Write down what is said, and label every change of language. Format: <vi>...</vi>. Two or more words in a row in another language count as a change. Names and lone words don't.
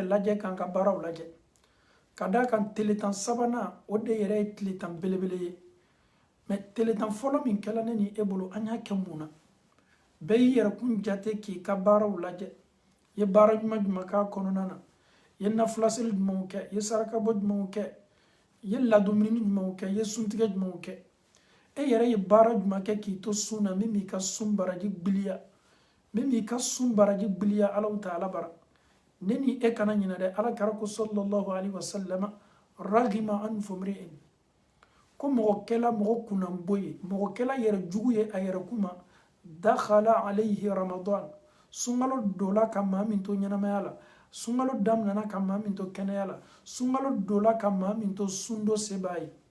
<bm>lajɛ k'an ka baaraw lajɛ ka da kan tile 10 sabanan o de yɛrɛ ye tile 10 belebele ye mais tile 10 fɔlɔ min kɛla ne ni e bolo an y'a kɛ mun na bɛɛ y'i yɛrɛ kun jate k'i ka baaraw lajɛ ye baara ɲuman jumɛn k'a kɔnɔna na ye nafulaseli jumɛnw kɛ ye sarakabɔ jumɛnw kɛ ye ladumuni jumɛnw kɛ ye suntigɛ jumɛnw kɛ e yɛrɛ ye baara jumɛn kɛ k'i to sun na min b'i ka sun baraji gbiliya alaw taala bara ne ni e kana ɲinɛ dɛ ala kɛra ko</bm> <ar>صلى الله عليه وسلم رغم أنف امرئ</ar> <bm>ko mɔgɔ kɛla mɔgɔ kunnanbo ye mɔgɔ kɛla yɛrɛ jugu ye a yɛrɛ kuma</bm> <ar>دخل عليه رمضان</ar> <bm>sunkalo dola ka maa min to ɲɛnamaya la sunkalo daminana ka maa min to kɛnɛya la sunkalo dola ka maa min to sundo seba ye</bm>